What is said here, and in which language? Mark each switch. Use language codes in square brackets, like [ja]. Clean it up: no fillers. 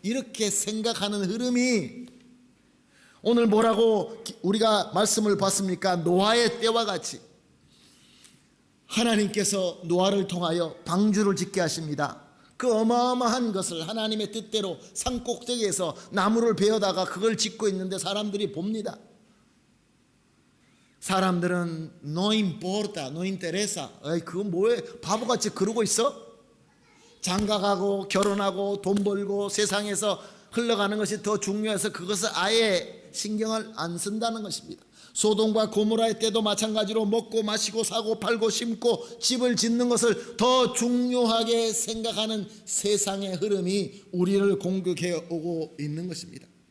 [ko] 이렇게 생각하는 흐름이 오늘 뭐라고 우리가 말씀을 봤습니까? 노아의 때와 같이 하나님께서 노아를 통하여 방주를 짓게 하십니다. 그 어마어마한 것을 하나님의 뜻대로 산꼭대기에서 나무를 베어다가 그걸 짓고 있는데 사람들이 봅니다. 사람들은 [es] no importa, no interesa. [ko] 그건 뭐해? 바보같이 그러고 있어? 장가가고 결혼하고 돈 벌고 세상에서 흘러가는 것이 더 중요해서 그것을 아예 신경을 안 쓴다는 것입니다. 소돔과 고모라의 때도 마찬가지로 먹고 마시고 사고 팔고 심고 집을 짓는 것을 더 중요하게 생각하는 세상의 흐름이 우리를 공격해 오고 있는 것입니다.